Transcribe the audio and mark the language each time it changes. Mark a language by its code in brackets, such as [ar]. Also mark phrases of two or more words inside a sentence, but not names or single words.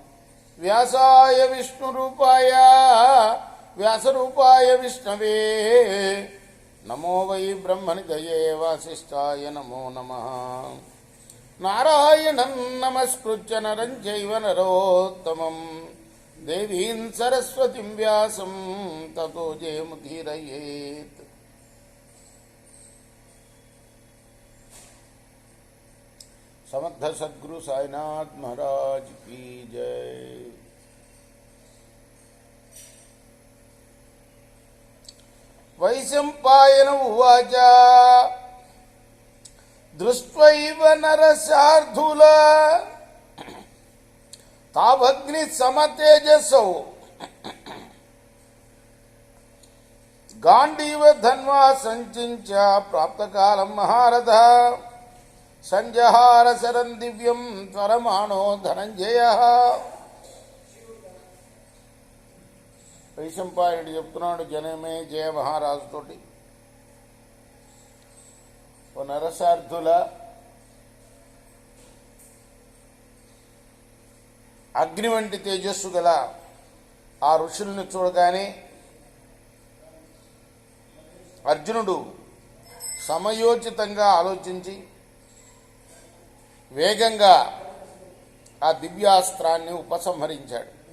[sa] వ్యాసాయ విష్ణు రూపాయ వ్యాస రూపాయ విష్ణవే నమో వై బ్రహ్మనిధయే వాసిష్ఠాయ నమో నమః. నారాయణం నమస్కృత్య నరం చైవ నరోత్తమం దేవీం సరస్వతిం వ్యాసం తతో జయముదీరయేత్. [hi] समर्थ सद्गुरु साईनाथ महाराज की जय. [sa] वैशंपायन उवाच दृष्ट्वैव नरशार्दूल तावग्नि समतेजसौ गांडीव धन्वा संचिंच प्राप्तकालं महारथ संजहार शरण दिव्यम त्वरमाणो धनंजय. [te] వైశంపాయనుడు చెప్తున్నాడు జనమే జయ మహారాజుతోటి, ఓ నరసార్థుల అగ్ని వంటి తేజస్సు గల ఆ ఋషుల్ని చూడగానే అర్జునుడు సమయోచితంగా ఆలోచించి వేగంగా ఆ దివ్యాస్త్రాన్ని ఉపసంహరించాడు.